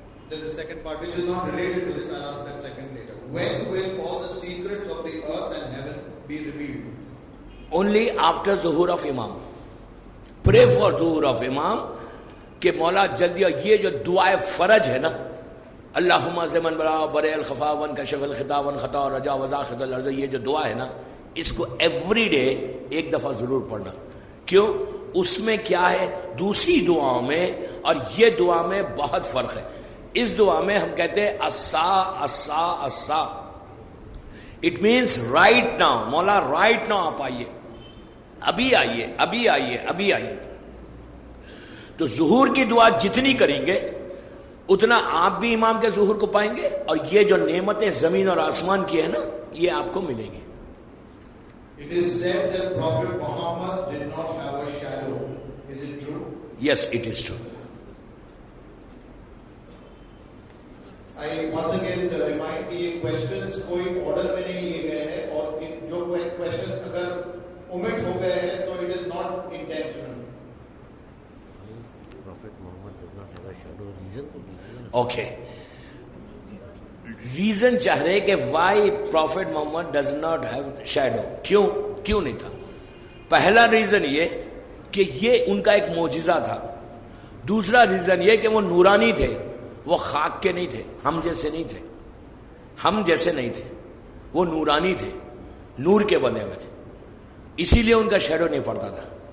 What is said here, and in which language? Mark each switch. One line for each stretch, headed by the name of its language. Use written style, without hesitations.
English: Then the second part, which is not related to this, I'll ask that second later. When will all the secrets of the earth and heaven be revealed? Only after Zuhur of Imam. Pray for Zuhur of Imam
Urdu: کہ مولا جلدی. اور یہ جو دعائے fridge ہے نا, اللہم زمن برا برے الخفا ون کشف الخطا ون خطا اور رجا وزاخت الارض, یہ جو دعا ہے نا, اس کو ایوری ڈے ایک دفعہ ضرور پڑھنا. کیوں؟ اس میں کیا ہے دوسری دعاؤں میں اور یہ دعا میں بہت فرق ہے. اس دعا میں ہم کہتے ہیں اسا اسا اسا,
English: It means right now.
Urdu: مولا رائٹ ناؤ آپ آئیے, ابھی آئیے, ابھی آئیے, ابھی آئیے. تو ظہور کی دعا جتنی کریں گے اتنا آپ بھی امام کے ظہور کو پائیں گے, اور یہ جو نعمتیں زمین اور آسمان کی ہیں نا, یہ آپ کو ملیں گی.
English: It is said that Prophet Muhammad did not have a shadow. Is it true? Yes, it is true. I once again remind
Urdu: کہ یہ questions کوئی order میں نہیں لیے گئے ہیں, اور جو questions اگر omit ہو گئے ہیں تو
English: it is not intentional. Prophet Muhammad did not have a shadow. Reason? Okay.
Urdu: Reason چاہ رہے کہ
English: why prophet Muhammad does not have shadow,
Urdu: کیوں نہیں تھا. پہلا ریزن یہ کہ یہ ان کا ایک معجزہ تھا. دوسرا ریزن یہ کہ وہ نورانی تھے, وہ خاک کے نہیں تھے, ہم جیسے نہیں تھے, ہم جیسے نہیں تھے, وہ نورانی تھے, نور کے بنے ہوئے تھے, اسی لیے ان کا شیڈو نہیں پڑتا تھا.